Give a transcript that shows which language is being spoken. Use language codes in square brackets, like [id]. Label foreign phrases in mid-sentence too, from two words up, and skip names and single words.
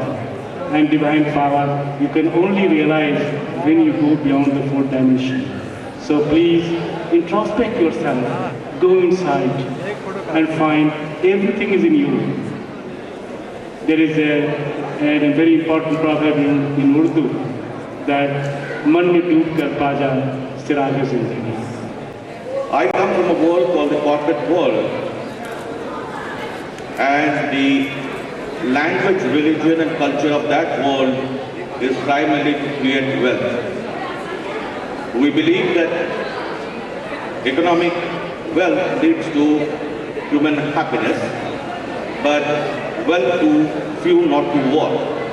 [en] And divine power you can only realize when you go beyond the fourth dimension. So please introspect yourself, go inside and find everything is in you. There is a very important proverb in Urdu that [ur] من میں ڈوب کر پا جا سراغ زندگی. [en] I come from a world called the corporate world, and the language, religion and culture of that world is primarily to create wealth. We believe that economic wealth leads to human happiness, but wealth to few, not to all.